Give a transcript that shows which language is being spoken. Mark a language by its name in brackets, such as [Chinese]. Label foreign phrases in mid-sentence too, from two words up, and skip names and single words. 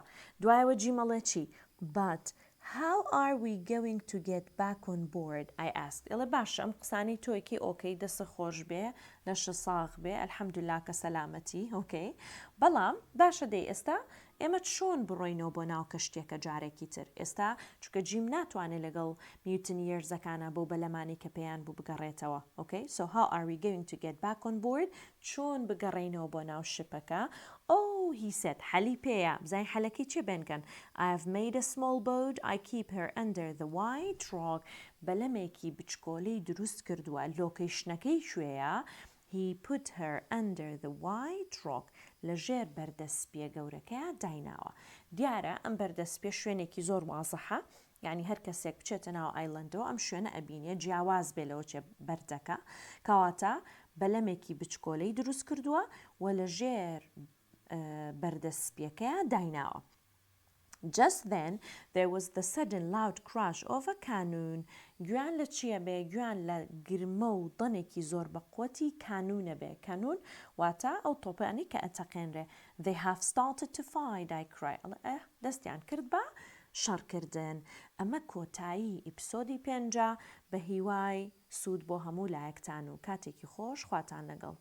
[Central Kurdish] دوایەوە جیمەڵێ چی؟ [English] But how are we going to get back on board? I asked. [Central Kurdish] ئێڵێ باشە ئەم قسانی تۆیکی ئۆکەی دەسە خۆش بێ لەشە ساغ بێ ئەلحەمدوللا کە سەلامەتی ئۆکەی بەڵام باشە دەی ئێستا ئێمە چۆن بڕۆینەوە بۆ ناو کەشتێکە جارێکی تر ئێستا چونکە جیم ناتوانێت لەگەڵ میوتنیەرزەکانە بۆ بەلەمانی کە پێیان بوو بگەڕێتەوە ئۆکەی [English] so how are we going to get back on board [Central Kurdish] چۆن بگەڕێینەوە بۆ ناو شپەکە [English] oh he said [Central Kurdish] حەلی پێیە بزای حەلەکەی چێ بێنکەن [English] I have made a small boat I keep her under the white rock [Central Kurdish] بەلەمێکی بچکۆلەی دروست کردووە لۆکیشنەکەی شوێیە [English] He put her under the white rock [Central Kurdish] لەژێر بەردەسپیە گەورەکەیە دایناوە. دیارە ئەم بەردەسپێ شوێنێکی زۆر وازەحە یعنی هەر کەسێک بچێتە ناو ئایلەندەوە ئەم شوێنە ئەبینێ جیاواز بێ لەوە چێ بەردەکە کەواتە بەلەمێکی بچکۆلەی دروست کردووە و لەژێر بەردەستپێکەیە دایناوە. [English] Just then, there was the sudden loud crash of a cannon. [Central Kurdish] گویان لە چیە بێ؟ گویان لە گرمە و دەنێکی زۆر بە قوتی کانونە بێ. کانون واتە ئەو تۆپانی کە ئەتەقێنرێ. [English] They have started to fight, I cried. [Central Kurdish] دەستیان کرد بە شەڕکردن. ئەمە کۆتایی ئیپسۆدی 5 بە هیوای سوود بۆ هەموو لایەکتان و کاتێکی خۆش خواتان لەگەڵ.